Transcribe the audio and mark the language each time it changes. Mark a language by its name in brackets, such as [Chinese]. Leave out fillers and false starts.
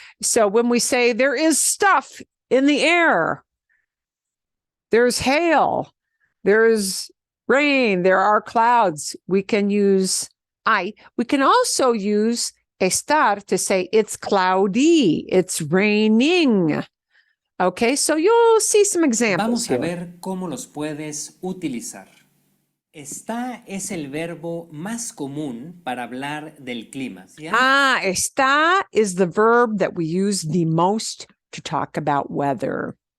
[English] So when we say there is stuff in the air, there's hail, there's rain, there are clouds, we can use I. We can also use estar to say it's cloudy, it's raining. Okay, so you'll see some examples [Spanish] Vamos a [English] here. [Spanish] ver cómo los puedes utilizar. Está es el verbo más común para hablar del clima. ¿Ya? [English] Está is the verb that we use the most to talk about weather.